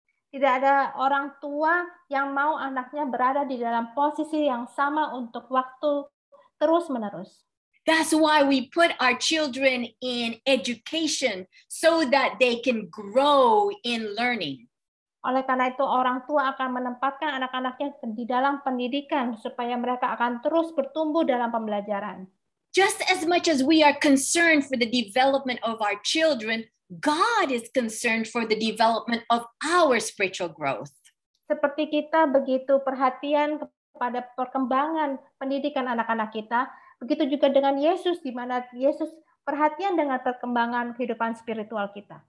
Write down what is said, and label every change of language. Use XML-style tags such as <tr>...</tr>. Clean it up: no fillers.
<id>Tidak ada orang tua yang mau anaknya berada di dalam posisi yang sama untuk waktu terus-menerus.</id> <en>That's why we put our children in education so that they can grow in learning.</en> <id>Oleh karena itu orang tua akan menempatkan anak-anaknya di dalam pendidikan supaya mereka akan terus bertumbuh dalam pembelajaran.</id> <en>Just as much as we are concerned for the development of our children, God is concerned for the development of our spiritual growth.</en> <id>Seperti kita begitu perhatian kepada perkembangan pendidikan anak-anak kita, begitu juga dengan Yesus, di mana Yesus perhatian dengan perkembangan kehidupan spiritual kita.</id>